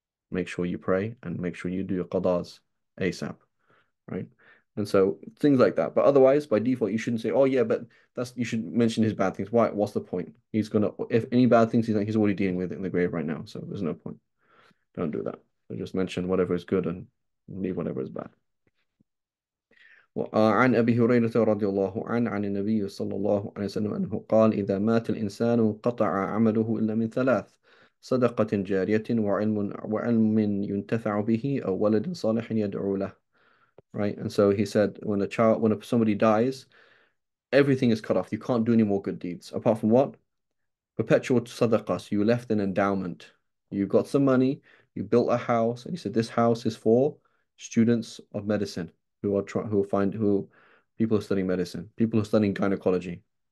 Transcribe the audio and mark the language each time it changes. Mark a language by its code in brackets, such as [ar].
[en] Make sure you pray and make sure you do your qadars ASAP, right? And so things like that. But otherwise, by default, you shouldn't say, "Oh yeah, but that's." You should mention his bad things. Why? What's the point? He's gonna if any bad things he's already dealing with it in the grave right now. So there's no point. Don't do that. So just mention whatever is good and leave whatever is bad. [ar] عن أبي هريرة رضي الله عنه عن النبي صلى الله عليه وسلم أنه قال إذا مات الإنسان انقطع عمله إلا من ثلاث صدقة جارية وعلم ينتفع به أو ولد صالح يدعو له. [en] Right, and so he said, when somebody dies, everything is cut off. You can't do any more good deeds apart from what? Perpetual sadaqah. So you left an endowment. You got some money. You built a house, and you said this house is for students of medicine who people who are studying medicine, people who are studying gynecology.